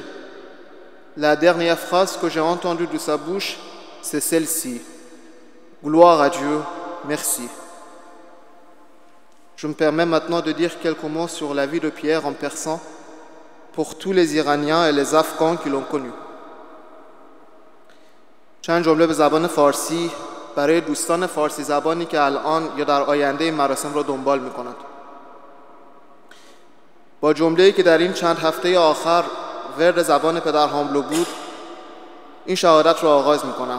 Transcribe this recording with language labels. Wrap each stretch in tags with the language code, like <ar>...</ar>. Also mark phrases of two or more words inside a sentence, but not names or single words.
<fr>La dernière phrase que j'ai entendue de sa bouche, c'est celle-ci. Gloire à Dieu, merci. Je me permets maintenant de dire quelques mots sur la vie de Pierre en persan pour tous les Iraniens et les Afghans qui l'ont connu.</fr> <fa>چند جمله به زبان فارسی برای دوستان فارسی زبانی که الان یا در آینده این مراسم را دنبال می‌کنند. با جمله‌ای که در این چند هفته آخر ورد زبان پدر حاملو بود، این شهادت را آغاز می‌کنم.</fa>